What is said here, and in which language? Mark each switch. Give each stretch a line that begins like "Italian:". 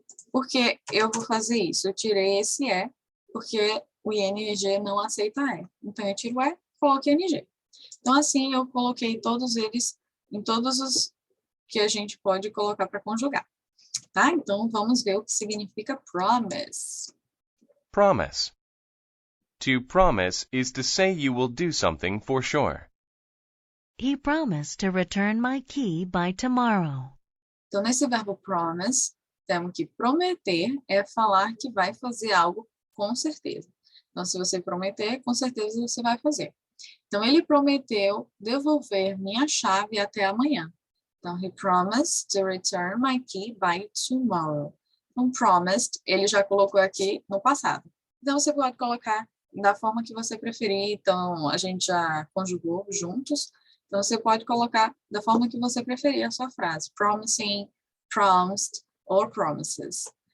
Portuguese: Por que eu vou fazer isso? Eu tirei esse E, porque o ING não aceita E. Então, eu tiro o E, coloco ING. Então, assim, eu coloquei todos eles em todos os que a gente pode colocar para conjugar. Tá? Então, vamos ver o que significa promise.
English: Promise. To promise is to say you will do something for sure. He promised to return my key by tomorrow.
Portuguese: Então, nesse verbo promise, temos que prometer é falar que vai fazer algo com certeza. Então, se você prometer, com certeza você vai fazer. Então, ele prometeu devolver minha chave até amanhã.
English: Então, he promised to return my key by tomorrow.
Portuguese: Então, promised, ele já colocou aqui no passado. Então, você pode colocar da forma que você preferir. Então, a gente já conjugou juntos. Então, você pode colocar da forma que você preferir a sua frase.
English: Promising, promised, or promises.